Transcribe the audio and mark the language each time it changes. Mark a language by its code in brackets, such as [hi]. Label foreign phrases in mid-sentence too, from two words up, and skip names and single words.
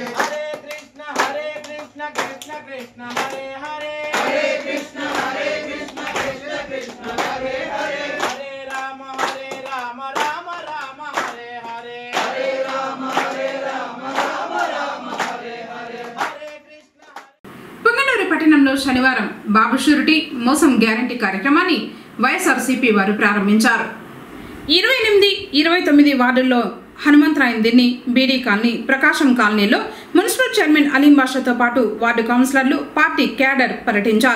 [sa] हरे कृष्ण कृष्ण कृष्ण हरे हरे हरे कृष्ण कृष्ण कृष्ण हरे हरे हरे राम राम राम हरे हरे हरे राम राम हरे हरे हरे कृष्ण [te] పుంగనూరు పట్టణంలో శనివారం బాబు షూరిటీ మోసం గ్యారంటీ కార్యక్రమాన్ని వైఎస్ఆర్సీపీ వారు ప్రారంభించారు. 28, 29 వార్డుల్లో హనుమంతరాయన్ దిన్ని, బీడీ కాలనీ, ప్రకాశం కాలనీలో మున్సిపల్ చైర్మన్ అలీం బాషాతో పాటు వార్డు కౌన్సిలర్లు, పార్టీ క్యాడర్ పర్యటించారు.